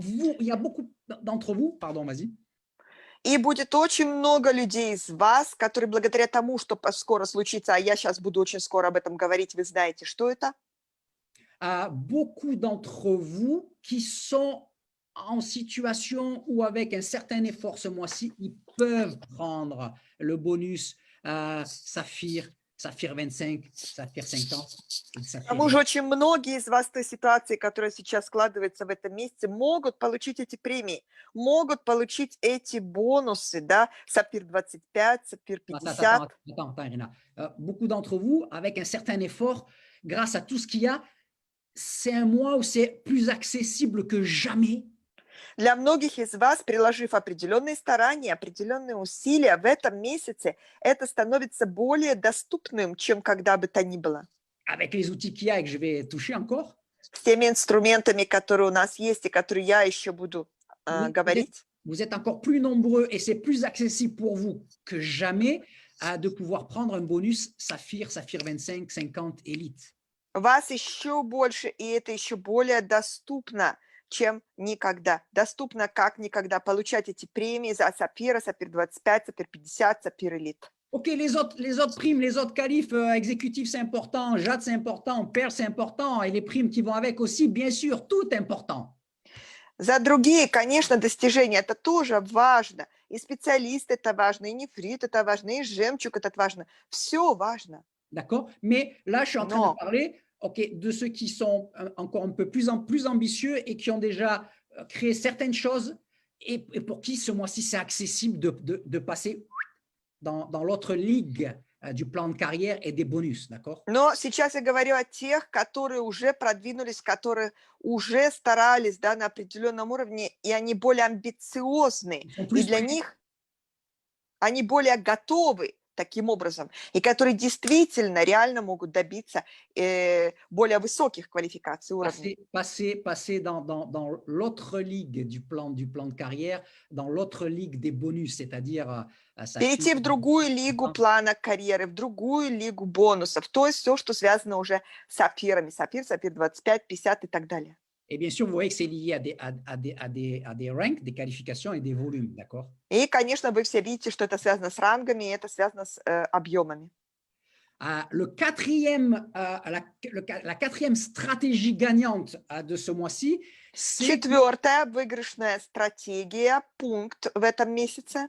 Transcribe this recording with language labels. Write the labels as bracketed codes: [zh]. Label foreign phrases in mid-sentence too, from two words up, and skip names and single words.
[fr] Il y a beaucoup d'entre vous, pardon, vas-y. [ru] И будет очень много людей из вас, которые благодаря тому, что скоро случится, а я сейчас буду очень скоро об этом говорить, вы знаете, что это? [fr] Beaucoup d'entre vous qui sont en situation où, avec un certain effort ce mois-ci, ils peuvent prendre le bonus Saphir 25, Saphir 50. [ru] К тому же очень многие из вас в той ситуации, которая сейчас складывается в этом месяце, могут получить эти премии, могут получить эти бонусы, да, Сапфир 25, Сапфир 50. [fr] Attends, Irina. Beaucoup d'entre vous, avec un certain effort, grâce à tout ce qu'il y a, c'est un mois où c'est plus accessible que jamais. [ru] Для многих из вас, приложив определенные старания, определенные усилия в этом месяце, это становится более доступным, чем когда бы то ни было. [fr] Avec les outils qu'il y a et que je vais toucher encore. [ru] С теми инструментами, которые у нас есть и которые я еще буду говорить. [fr] Vous êtes encore plus nombreux et c'est plus accessible pour vous que jamais de pouvoir prendre un bonus Saphir 25, 50 Elite. [ru] Вас еще больше, и это еще более доступно, чем никогда. Доступно как никогда получать эти премии за Сапфира, Сапфир 25, Сапфир 50, Сапфир Элит. [fr] Ok, les autres primes, les autres qualifs exécutifs, c'est important, Jade, c'est important, Perle, c'est important, et les primes qui vont avec aussi, bien sûr, tout important. [ru] За другие, конечно, достижения это тоже важно. И специалист это важно, и нефрит это важно, и жемчуг это важно. Все важно. [fr] D'accord? Mais là, je suis en train de parler de ceux qui sont encore un peu plus ambitieux et qui ont déjà créé certaines choses et pour qui ce mois-ci, c'est accessible de passer dans l'autre ligue du plan de carrière et des bonus, d'accord? [ru] Но сейчас я говорю о тех, которые уже продвинулись, которые уже старались, да, на определенном уровне, и они более амбициозны, и для них они более готовы таким образом, и которые действительно реально могут добиться более высоких квалификаций уровней. [fr] Passer dans l'autre ligue du plan de carrière, dans l'autre ligue des bonus, c'est-à-dire [ru] перейти в другую лигу плана карьеры, в другую лигу бонусов, то есть все, что связано уже с сапфирами, Сапфир 25, 50 и так далее. [fr] Et bien sûr, vous voyez que c'est lié à des ranks, des qualifications et des volumes, d'accord? [ru] И, конечно, вы все видите, что это связано с рангами, и это связано с объемами. [fr] La quatrième stratégie gagnante de ce mois-ci, c'est [ru] Четвертая выигрышная стратегия, пункт в этом месяце.